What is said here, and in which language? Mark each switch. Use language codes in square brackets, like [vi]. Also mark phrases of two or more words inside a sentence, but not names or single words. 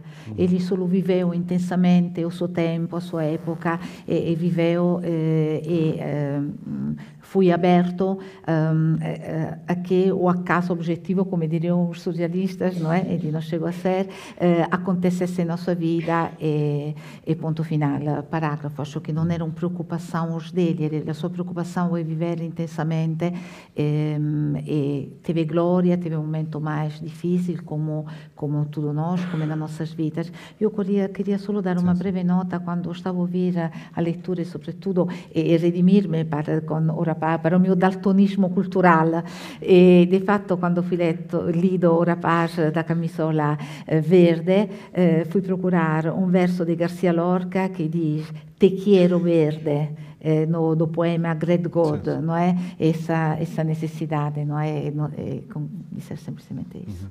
[pt] Ele solo viveu intensamente o seu tempo, a sua época, e viveu foi aberto a que o acaso objetivo, como diriam os surrealistas, não é? Ele não chegou a ser, acontecesse na sua vida e ponto final, parágrafo. Acho que não [it] non era una preoccupazione [pt] dele, [it] la sua preoccupazione è vivere intensamente [pt] e teve glória, teve um momento mais difícil, como tudo nós, como nas nossas vidas. Eu queria solo dar uma breve nota quando stavo a ouvir a leitura e, sobretudo, e redimir-me para o meu daltonismo cultural. [it] E, di fatto, [pt] quando fui lido o rapaz da camisola verde, fui procurar um verso de Garcia Lorca que diz [es] Te quiero verde, [pt] do poema [en] Great God, [pt] não é? Essa necessidade, não é? Dizer simplesmente isso.